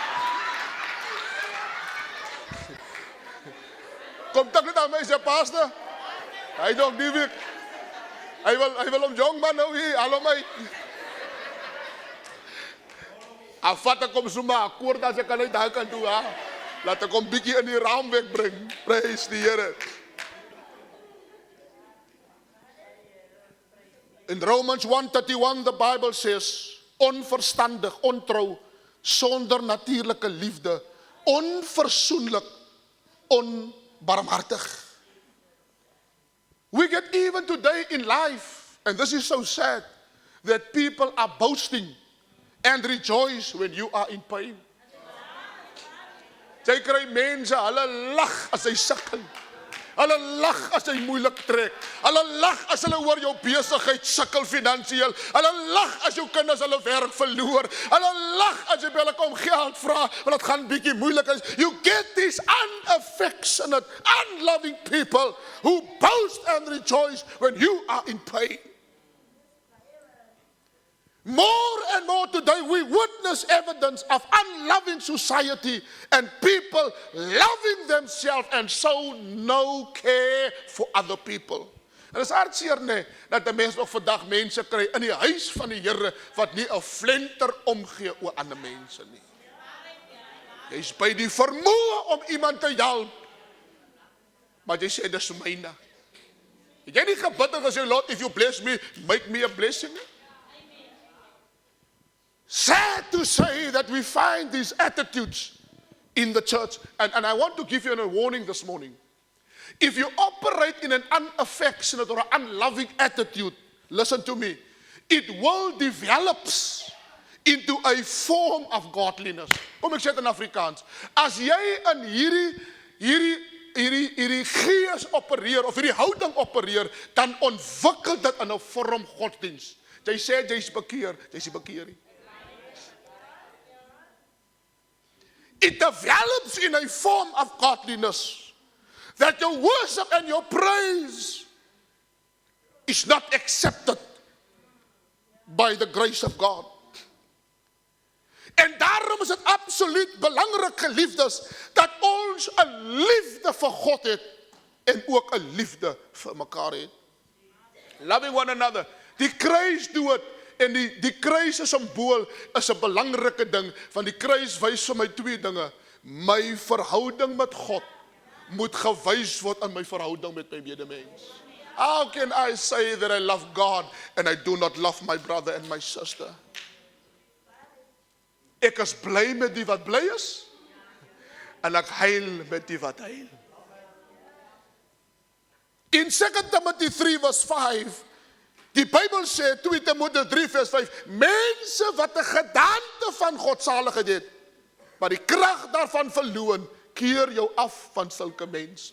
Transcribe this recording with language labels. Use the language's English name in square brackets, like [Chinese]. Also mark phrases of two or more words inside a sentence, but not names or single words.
[Afrikaans] Kom tak net aan my, sê pastor, hy nog die week, hy wil om jong man nou hier, haal hom uit. Afvat ek hom soma, akkoord as ek kan uit daar kan toe, laat ek hom bietjie in die raam wegbring, prys die Here. [English] In Romans 1:31, the Bible says, [Afrikaans] onverstandig, ontrou, sonder natuurlike liefde, onversoenlik, onbarmhartig. [English] We get even today in life, and this is so sad, that people are boasting and rejoice when you are in pain. [Afrikaans] Jy kry mense, hulle lag as hy sukkel. Hulle lag as hy moeilik trek. Hulle lag as hulle oor jou besigheid sukkel finansiëel. Hulle lag as jou kinders hulle werk verloor. Hulle lag as jy by hulle kom geld vra, want dit gaan bietjie moeilik is. [English] You get these unaffectionate, unloving people who boast and rejoice when you are in pain. More and more today we witness evidence of unloving society and people loving themselves and so no care for other people. [Afrikaans] En dit is hartseer nie, dat die mens nog vandag mense kry in die huis van die Here wat nie 'n flenter omgee oor ander mense nie. Jy's by die vermoë om iemand te help, maar jy sê dis myne. Het jy nie gebid en gesê, [English] Lord, if you bless me, make me a blessing? Sad to say that we find these attitudes in the church. And I want to give you a warning this morning. If you operate in an unaffectionate or unloving attitude, listen to me, it will develop into a form of godliness. [Afrikaans] Kom ek sê dit in Afrikaans. As jy in hierdie hierdie gees opereer, of hierdie houding opereer, dan ontwikkel dit in 'n vorm godsdiens. Jy sê jy's bekeer, jy's nie bekeer nie. [English] It develops in a form of godliness that your worship and your praise is not accepted by the grace of God. [Afrikaans] En daarom is dit absoluut belangrik, geliefdes, dat ons 'n liefde vir God het en ook 'n liefde vir mekaar het. [English] Loving one another. [Afrikaans] Die kruis doen dit, en die kruis se simbool is 'n belangrike ding, want die kruis wys vir my twee dinge. My verhouding met God moet gewys word aan my verhouding met my medemens. [English] How can I say that I love God and I do not love my brother and my sister? [Afrikaans] Ek is bly met die wat bly is, en ek huil met die wat huil. In 2 Timothy 3 vers 5, die Bybel sê, 2 Timoteus 3 vers 5, mense wat 'n gedaante van godsaligheid het, maar die krag daarvan verloon, keer jou af van sulke mense.